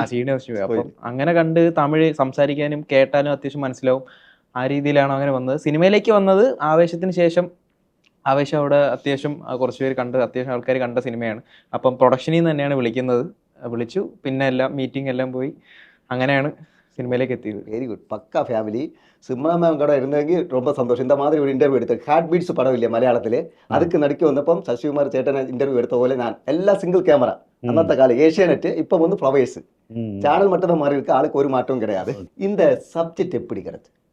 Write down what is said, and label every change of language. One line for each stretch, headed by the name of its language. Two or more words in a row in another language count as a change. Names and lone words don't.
Malayalam: അപ്പം അങ്ങനെ കണ്ട് തമിഴ് സംസാരിക്കാനും കേട്ടാലും അത്യാവശ്യം മനസ്സിലാവും. ആ രീതിയിലാണ് അങ്ങനെ വന്നത്. സിനിമയിലേക്ക് വന്നത് ആവേശത്തിന് ശേഷം. ആവേശം അവിടെ അത്യാവശ്യം കുറച്ച് പേര് കണ്ട്, അത്യാവശ്യം ആൾക്കാർ കണ്ട സിനിമയാണ്. അപ്പം പ്രൊഡക്ഷനിൽ നിന്ന് തന്നെയാണ് വിളിക്കുന്നത്. വിളിച്ചു, പിന്നെ എല്ലാം മീറ്റിംഗ് എല്ലാം പോയി, അങ്ങനെയാണ് സിനിമയിലേക്ക് എത്തിയത്.
English: very good.
Tamil: பக்கா ஃபேமிலி. சிம்ரா மேம் கூட இருந்தவங்க ரொம்ப சந்தோஷம். இந்த மாதிரி ஒரு இன்டர்வியூ எடுத்து ஹார்ட் பீட்ஸ் படம் இல்லையா மலையாளத்திலே, அதுக்கு நடிக்க வந்தப்போ சசிகுமார் சேட்டனை இன்டர்வியூ எடுத்த போல நான் எல்லா
English: single camera.
Tamil: அன்னத்த கால ஏஷியானெட், இப்போ வந்து ஃப்ளவர்ஸ் சேனல் மட்டும் தான் மாறி இருக்கு. ஆளுக்கு ஒரு மாற்றம் கிடையாது. இந்த சப்ஜெக்ட் எப்படி கிடைச்சு?